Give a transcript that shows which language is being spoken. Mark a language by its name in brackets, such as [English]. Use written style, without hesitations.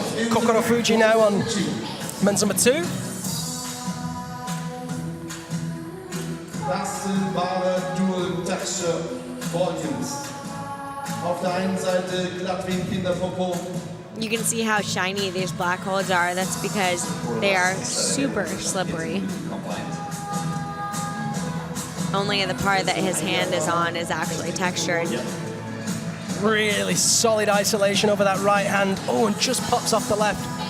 [English] Kokoro Fuji now on men's number 2. [German] Das sind wahre Dual-Texture Volumes. Auf der einen Seite glatt wie ein Kinderpopo. [English] You can see how shiny these black holes are. That's because they are super slippery. Only the part that his hand is on is actually textured. Really solid isolation over that right hand. Oh, and just pops off the left.